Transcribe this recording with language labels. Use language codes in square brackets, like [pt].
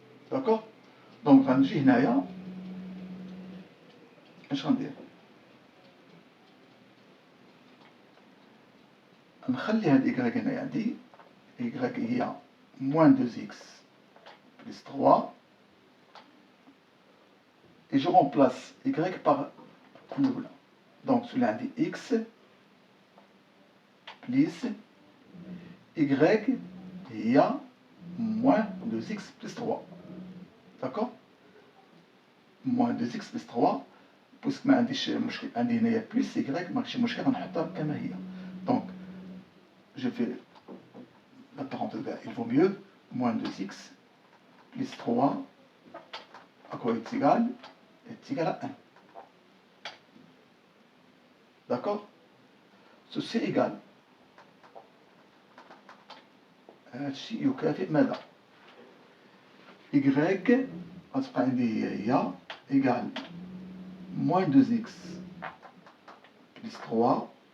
[ar] داكوغ، دونك غنجي هنايا اش غندير؟ نخلي هاد y هنايا عندي، y هي موان 2x plus 3 [fr] et je remplace y par [ar] الأولى. donc تولي عندي x plus y هي moins 2x plus 3. d'accord, moins 2x plus 3 بوسك ما عنديش مشكل، عندي هنايا بليس y ما عنديش مشكل، غنحطها كما هي. [fr] donc je fais la parenthèse, il vaut mieux moins 2x plus 3 à quoi est égal à 1. d'accord, ceci égal [ar] هادشي يكافئ ماذا؟ y غتبقى عندي هي égal moins 2x plus 3.